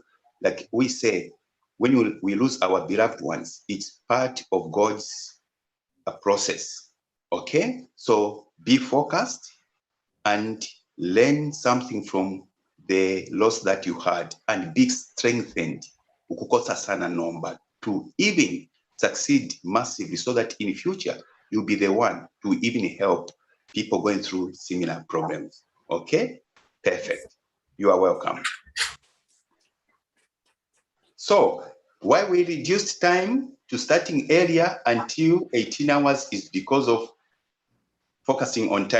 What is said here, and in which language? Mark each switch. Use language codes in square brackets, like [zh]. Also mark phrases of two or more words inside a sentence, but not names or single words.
[en] Like we say, when we lose our beloved ones, it's part of God's process. Okay? So be focused and learn something from the loss that you had and be strengthened [bem] ukukosa sana nomba [en] to even succeed massively so that in the future you'll be the one to even help people going through similar problems. Okay? Perfect. You are welcome. So why we reduced time to starting earlier until 18 hours is because of focusing on time.